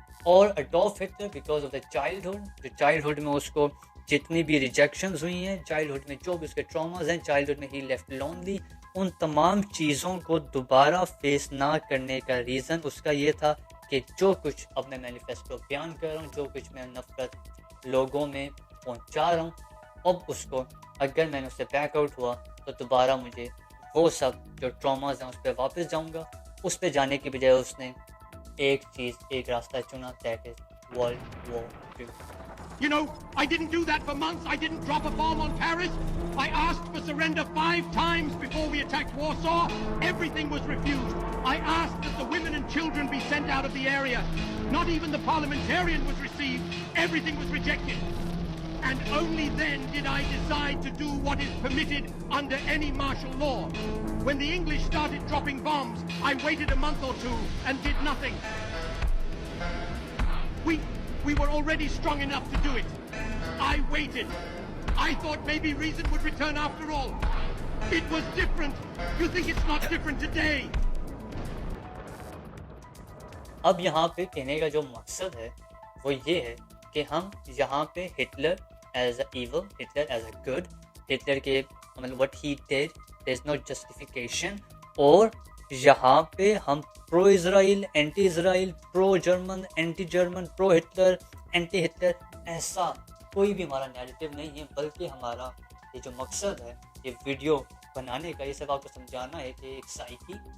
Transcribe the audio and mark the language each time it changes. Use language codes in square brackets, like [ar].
[ur] اور Adolf Hitler because of the childhood میں اس کو جتنی بھی ریجیکشنز ہوئی ہیں، چائلڈہڈ میں جو بھی اس کے ٹراماز ہیں، چائلڈہڈ میں ہی لیفٹ لونلی، ان تمام چیزوں کو دوبارہ فیس نہ کرنے کا ریزن اس کا یہ تھا کہ جو کچھ اب میں مینیفیسٹو بیان کر رہا ہوں، جو کچھ میں نفرت لوگوں میں پہنچا رہا ہوں، اب اس کو اگر میں نے اس سے بیک آؤٹ ہوا تو دوبارہ مجھے وہ سب جو ٹراماز ہیں اس پہ واپس جاؤں گا. اس پہ جانے کی بجائے اس نے ایک راستہ چنا، that is world war 2. [en] You know, I didn't do that for months. I didn't drop a bomb on Paris. I asked for surrender 5 times before we attacked Warsaw. Everything was refused. I asked that the women and children be sent out of the area. Not even the parliamentarian was received. Everything was rejected. And only then did I decide to do what is permitted under any martial law. When the English started dropping bombs, I waited a month or two and did nothing. We were already strong enough to do it. I waited. I thought maybe reason would return after all. It was different. You think it's not different today? [ur] اب یہاں پہ کہنے کا جو مقصد ہے وہ یہ ہے کہ ہم یہاں پہ [en] Hitler as a evil, Hitler as a good, [ur] Hitler کے مطلب [en] what he did there is no justification, [ur] اور یہاں پہ ہم پرو اسرائیل، اینٹی اسرائیل، پرو جرمن، اینٹی جرمن، پرو ہٹلر، اینٹی ہٹلر، ایسا کوئی بھی ہمارا نیگیٹو نہیں ہے، بلکہ ہمارا یہ جو مقصد ہے یہ ویڈیو بنانے کا، یہ سب آپ کو سمجھانا ہے کہ ایک سائیکی،